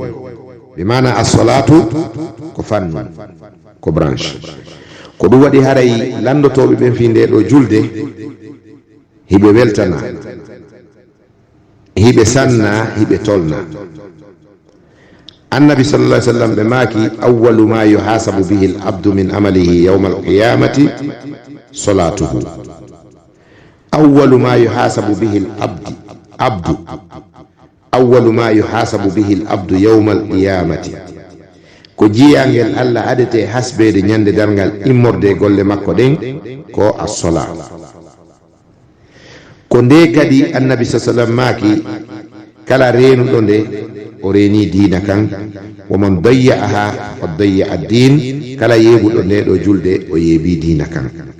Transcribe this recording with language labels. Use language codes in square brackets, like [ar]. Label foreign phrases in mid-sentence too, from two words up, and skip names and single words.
[ff] ɓe mana as-salatu ko fannu ko branche. ko ɗum waɗi haray landotoɓe ɓen fi ndeɗo julde hiɓe weltana, hiɓe sanna, hiɓe tolna. [ar] النبي صلى الله عليه وسلم [ff] ɓe maaki [ar] أول ما يحاسب به العبد من عمله يوم القيامة صلاته. أول ما يحاسب به العبد أول ما يحاسب به العبد يوم القيامة, [ff] ko jiyangel Allah adete hasbede ñande dargal immorde golle makko ɗen ko as-salat. ko nde kadi annabi sallam maaki kala reenuɗo nde o reeni diina kan, [ar] ومن ضيعها [ff] o [ar] ضيع الدين, [ff] kala yeeɓuɗo ndeɗo julde o yeebi diina kan.